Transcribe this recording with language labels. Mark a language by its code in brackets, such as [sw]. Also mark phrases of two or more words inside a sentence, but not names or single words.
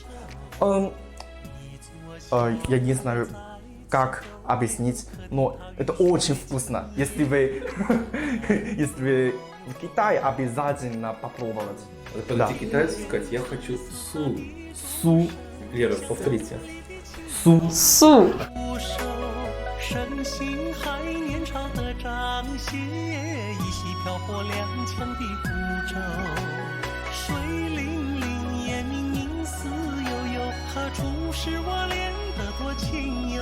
[ru] Я не знаю, как объяснить, но это очень вкусно. Если вы, если вы в Китае, обязательно попробовать. Подойти китайцу и сказать, я хочу су. Су. Лера, повторите. Су. Су. [zh] 身形还年长的张歇，依稀飘泊踉跄的孤舟。水灵灵，夜明明，似悠悠，何处是我恋得多情游？